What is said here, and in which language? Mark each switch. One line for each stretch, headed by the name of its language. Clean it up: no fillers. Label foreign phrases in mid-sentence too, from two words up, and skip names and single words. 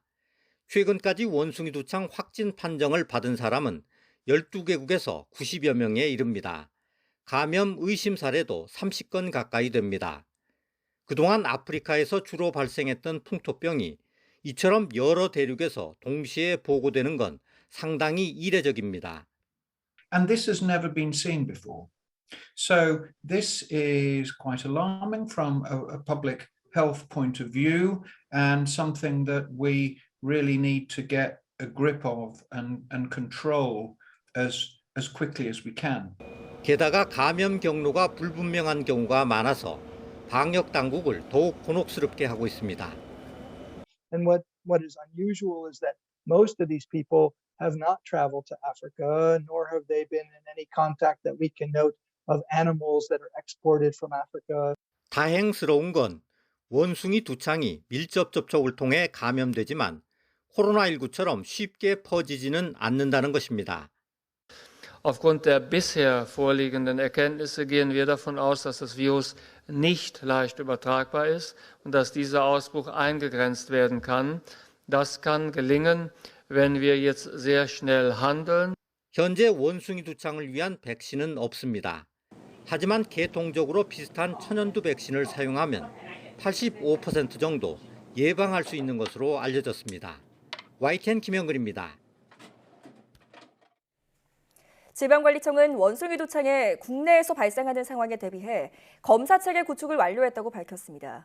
Korean: 최근까지 원숭이 두창 확진 판정을 받은 사람은 12개국에서 90여 명에 이릅니다. 감염 의심 사례도 30건 가까이 됩니다. 그동안 아프리카에서 주로 발생했던 풍토병이 이처럼 여러 대륙에서 동시에 보고되는 건 상당히 이례적입니다.
English: And this has never been seen before. So this is quite alarming from a public health point of view and something that we really need to get a grip of and control as quickly as we can.
Korean: 게다가 감염 경로가 불분명한 경우가 많아서 방역 당국을 더욱 곤혹스럽게 하고 있습니다.
English: And what is unusual is that most of these people have not traveled to Africa, nor have they been in any contact that we can note of animals that are exported from Africa.
Korean: 다행스러운 건 원숭이 두창이 밀접 접촉을 통해 감염되지만 코로나19처럼 쉽게 퍼지지는 않는다는 것입니다.
German: Aufgrund der bisher vorliegenden Erkenntnisse gehen wir davon aus, dass das Virus nicht leicht übertragbar ist und dass dieser Ausbruch eingegrenzt werden kann. Das kann gelingen, wenn wir jetzt sehr schnell handeln.
Korean: 현재 원숭이 두창을 위한 백신은 없습니다. 하지만 계통적으로 비슷한 천연두 백신을 사용하면 85% 정도 예방할 수 있는 것으로 알려졌습니다. YTN 김영근입니다. 질병관리청은 원숭이 두창에 국내에서 발생하는 상황에 대비해 검사 체계 구축을 완료했다고 밝혔습니다.